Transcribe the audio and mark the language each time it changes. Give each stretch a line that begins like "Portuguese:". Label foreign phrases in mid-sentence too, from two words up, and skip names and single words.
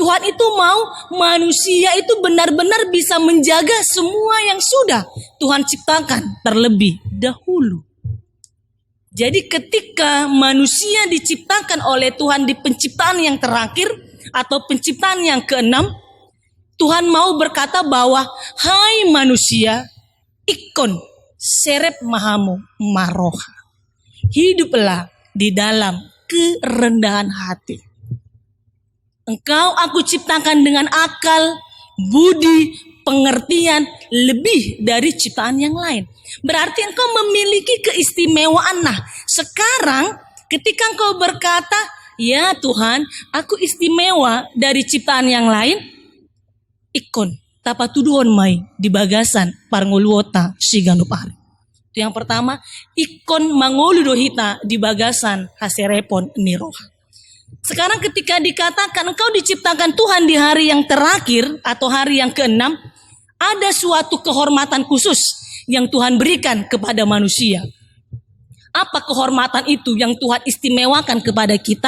Indonesian: Tuhan itu mau manusia itu benar-benar bisa menjaga semua yang sudah Tuhan ciptakan terlebih dahulu. Jadi ketika manusia diciptakan oleh Tuhan di penciptaan yang terakhir atau penciptaan yang keenam, Tuhan mau berkata bahwa, hai manusia,
Batak Toba: ikon serep mahamu maroha.
Indonesian: Hiduplah di dalam kerendahan hati. Engkau aku ciptakan dengan akal, budi, pengertian lebih dari ciptaan yang lain. Berarti engkau memiliki keistimewaan. Nah, sekarang ketika engkau berkata, ya Tuhan, aku istimewa dari ciptaan yang lain,
Batak Toba: ikon tapatuduhon mai di bagasan parngoluota siganupari.
Indonesian: Itu yang pertama,
Batak Toba: ikon mangoludohita di bagasan haserepon niroha.
Indonesian: Sekarang ketika dikatakan engkau diciptakan Tuhan di hari yang terakhir atau hari yang keenam, ada suatu kehormatan khusus yang Tuhan berikan kepada manusia. Apa kehormatan itu yang Tuhan istimewakan kepada kita?